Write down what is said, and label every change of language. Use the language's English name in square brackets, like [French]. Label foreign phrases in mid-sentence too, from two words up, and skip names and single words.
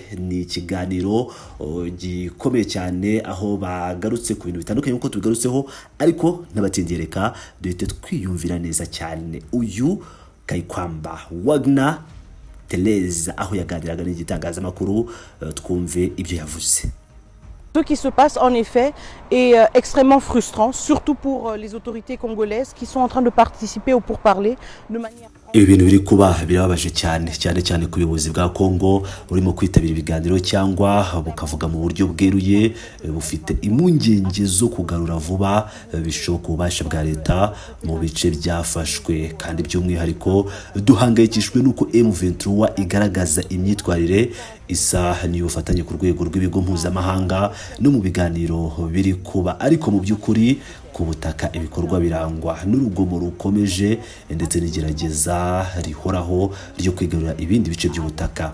[Kinyarwanda] Ni ikiganiro gikomeye cyane aho bagarutse ku bintu bitandukanye uko tubigarutseho, ariko n'abatingereka duhite twiyumvira neza cyane uyu Kayikwamba Wagner Teresa aho yaganiraga n'igitangazamakuru, twumve ibyo yavuze. [French] Ce qui se passe en effet est extrêmement frustrant, surtout pour les autorités congolaises qui sont en train de participer au pourparlers de manière... [Kinyarwanda] Ibintu biri kuba birababaje cyane ku buyobozi bwa Kongo urimo kwitabira ibiganiro cyangwa bukavuga mu buryo bweruye, bufite impungenge zo kugarura vuba bishoboka ububasha bwa leta mu bice byafashwe, kandi by'umwihariko duhangayikishijwe nuko M23 igaragaza imyitwarire isa n'ubufatanye ku rwego rw'ibigo mpuzamahanga no mu biganiro biri kuba, ariko mu by'ukuri ku butaka ibikorwa birangwa n'urugomo rukomeje ndetse n'igerageza rihoraho ryo kwigarura ibindi bice by'ubutaka.